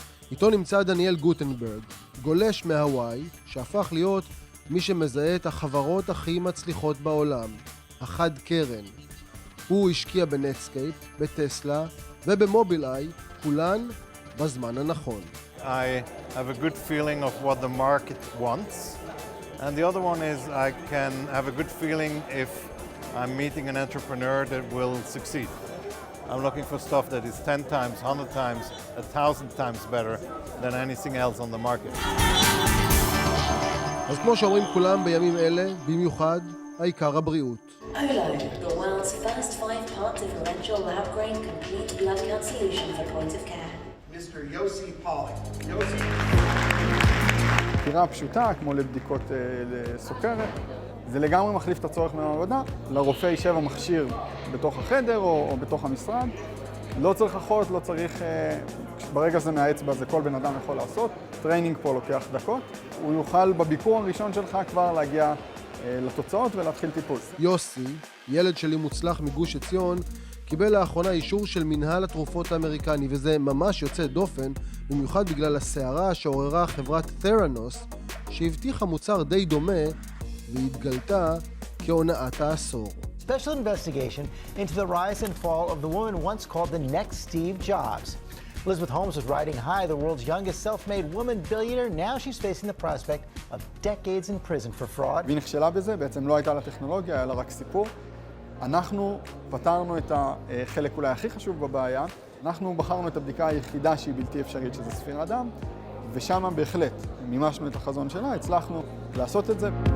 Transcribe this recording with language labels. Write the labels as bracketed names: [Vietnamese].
[Hebrew] איתו נמצא דניאל גוטנברג, גולש מהוואי, שהפך להיות מי שמזהה את החברות הכי מצליחות בעולם, החד קרן. הוא השקיע בנטסקייפ, בטסלה ובמובילאיי, כולן בזמן הנכון. [English] I have a good feeling of what the market wants. And the other one is I can have a good feeling if I'm meeting an entrepreneur that will succeed. I'm looking for stuff that is 10 times, 100 times, 1,000 times better than anything else on the market. [Hebrew] אז כמו שאומרים כולם בימים אלה, במיוחד, העיקר הבריאות. [English] Olo, the world's first 5-part differential lab-grown complete blood count solution for point of care. Mr. Yossi Pollack. Yossi. [Hebrew] בחירה פשוטה, כמו לבדיקות לסוכרת, זה לגמרי מחליף את הצורך מהעבודה. לרופא יישב המכשיר בתוך החדר או בתוך המשרד. לא צריך אחות, לא צריך... ברגע שזה מהאצבע, זה כל בן אדם יכול לעשות. טריינינג פה לוקח דקות. הוא יוכל בביקור הראשון שלך כבר להגיע לתוצאות ולהתחיל טיפול. יוסי, ילד שלי מוצלח מגוש עציון, קיבל לאחרונה אישור של מנהל התרופות האמריקני, וזה ממש יוצא דופן, במיוחד בגלל הסערה שעוררה חברת תרנוס, שהבטיחה מוצר די דומה, והתגלתה כהונאת העשור. [English] Special investigation into the rise and fall of the woman once called the next Steve Jobs. Elizabeth Holmes was riding high, the world's youngest self-made woman billionaire. Now she's facing the prospect of decades in prison for fraud. [Hebrew] והיא נכשלה בזה, בעצם לא הייתה לה טכנולוגיה, היה לה רק סיפור. אנחנו פתרנו את החלק אולי הכי חשוב בבעיה. אנחנו בחרנו את הבדיקה היחידה שהיא בלתי אפשרית, שזה ספירת דם, ושם בהחלט מימשנו את החזון שלה, הצלחנו לעשות את זה.